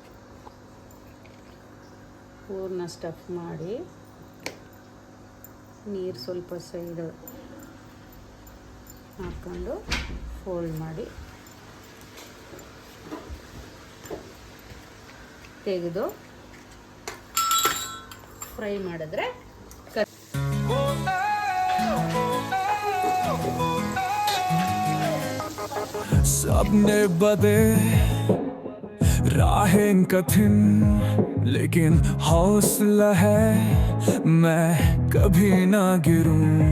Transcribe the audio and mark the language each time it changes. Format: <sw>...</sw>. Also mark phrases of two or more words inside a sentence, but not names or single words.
<kn>ಪೂರ್ಣ ಸ್ಟಫ್ ಮಾಡಿ ನೀರು ಸ್ವಲ್ಪ ಸೈಡ್ ಹಾಕ್ಕೊಂಡು ಫೋಲ್ಡ್ ಮಾಡಿ ತೆಗೆದು ಫ್ರೈ ಮಾಡಿದ್ರೆ</kn> <hi>सबने बदे राहें कठिन लेकिन हौसला है मैं कभी ना गिरूं</hi>